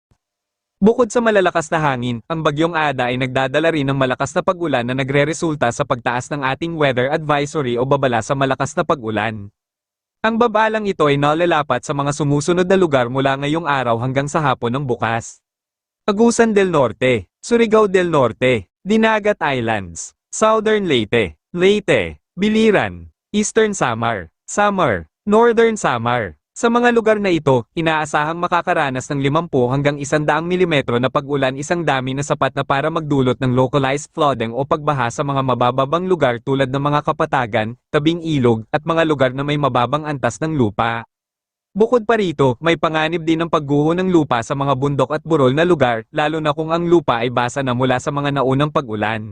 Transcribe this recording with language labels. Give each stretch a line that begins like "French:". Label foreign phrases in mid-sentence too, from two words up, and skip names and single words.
Filipino: Bukod sa malalakas na hangin, ang bagyong Ada ay nagdadala rin ng malakas na pag-ulan na nagreresulta sa pagtaas ng ating
English: weather advisory
Filipino: o babala sa malakas na pag-ulan. Ang babalang ito ay nalalapat sa mga sumusunod na lugar mula ngayong araw hanggang sa hapon ng bukas. Agusan del Norte, Surigao del Norte, Dinagat Islands, Southern Leyte, Leyte, Biliran, Eastern Samar, Samar, Northern Samar. Sa mga lugar na ito, inaasahang makakaranas ng 50 hanggang 100 milimetro na pag-ulan, isang dami na sapat na para magdulot ng
English: localized flooding
Filipino: o pagbaha sa mga mabababang lugar tulad ng mga kapatagan, tabing ilog, at mga lugar na may mababang antas ng lupa. Bukod pa rito, may panganib din ng pagguho ng lupa sa mga bundok at burol na lugar, lalo na kung ang lupa ay basa na mula sa mga naunang pag-ulan.